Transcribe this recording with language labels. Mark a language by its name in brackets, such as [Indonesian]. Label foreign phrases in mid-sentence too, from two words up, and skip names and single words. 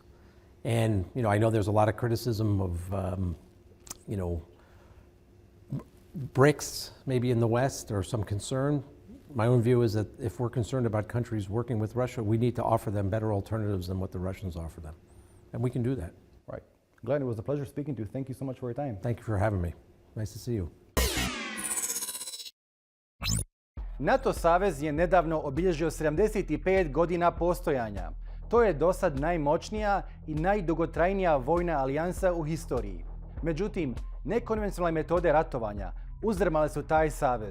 [English] And, I know there's a lot of criticism of, BRICS maybe in the West, or some concern. My own view is that if we're concerned about countries working with Russia, we need to offer them better alternatives than what the Russians offer them. And we can do that. Right. Glenn, it was a pleasure speaking to you. Thank you so much for your time. Thank you for having me. Nice to see you. [Bosnian] NATO savez je nedavno obilježio 75 godina postojanja. To je dosad najmoćnija i najdugotrajnija vojna alijansa u historiji. Međutim, nekonvencionalne metode ratovanja uzdrmale su taj savez.